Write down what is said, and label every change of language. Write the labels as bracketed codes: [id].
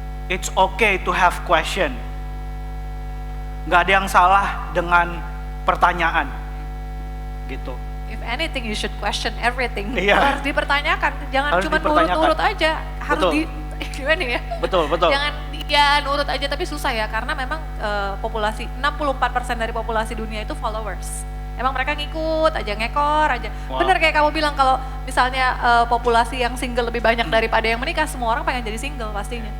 [en] It's okay to have question. [id] Nggak ada yang salah dengan pertanyaan, gitu. [en] If anything, you should question everything. [id] Iya. Harus dipertanyakan, jangan Harus cuma dipertanyakan. nurut-nurut aja. Harus Betul. gimana ya? Betul. Jangan nurut aja, tapi susah ya, karena memang populasi 64% dari populasi dunia itu followers. Emang mereka ngikut aja, ngekor aja. Wow. Bener kayak kamu bilang, kalau misalnya populasi yang single lebih banyak daripada yang menikah, semua orang pengen jadi single pastinya.